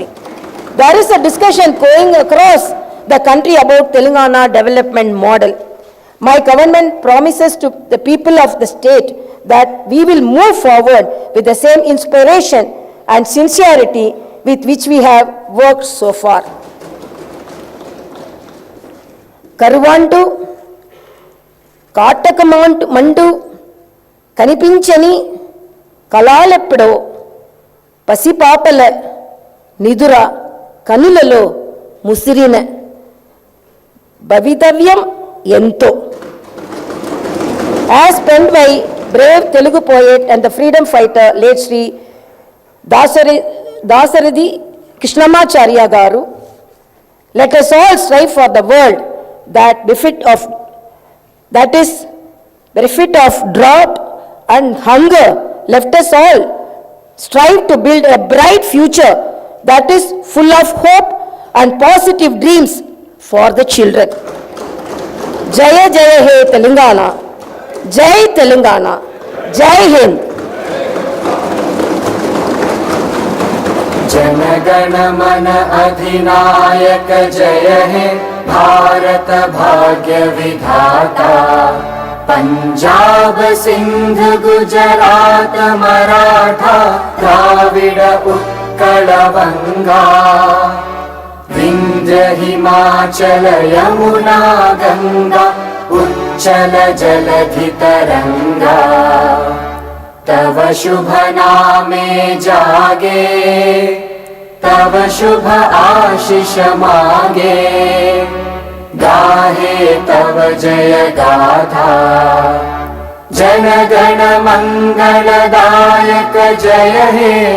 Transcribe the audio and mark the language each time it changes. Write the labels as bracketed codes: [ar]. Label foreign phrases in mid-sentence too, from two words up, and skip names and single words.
[en] There is a discussion going across the country about Telangana development model. My government promises to the people of the state that we will move forward with the same inspiration and sincerity with which we have worked so far. [te] కరువంటూ కాటకమంటూ కనిపించని కాలాలెపుడో పసిపాపల నిదుర కనులలో ముసిరిన భవితవ్యం ఎంతో. [en] As penned by brave Telugu poet and the freedom fighter, late Sri Dasarathy Krishnamacharya Garu, let us all strive for the world that is bereft of drought and hunger. Let us all strive to build a bright future that is full of hope and positive dreams for the children. [te] జయ జయ హే తెలంగాణ, [hi] जय तेलंगाना, जय हिंद. [bn] জনগণ মন অধিনায়ক জয় হে ভারত ভাগ্য বিধাতা পাঞ্জাব সিন্ধ গুজরাট মারাঠা দ্রাবিড় উৎকল বঙ্গ বিন্ধ্য হিমাচল যমুনা গঙ্গা উচ্ছল জলধি তরঙ্গ তব শুভ নামে জাগে তব শুভ আশিস মাগে গাহে তব জয় গাথা জনগণ মঙ্গলদায়ক জয় হে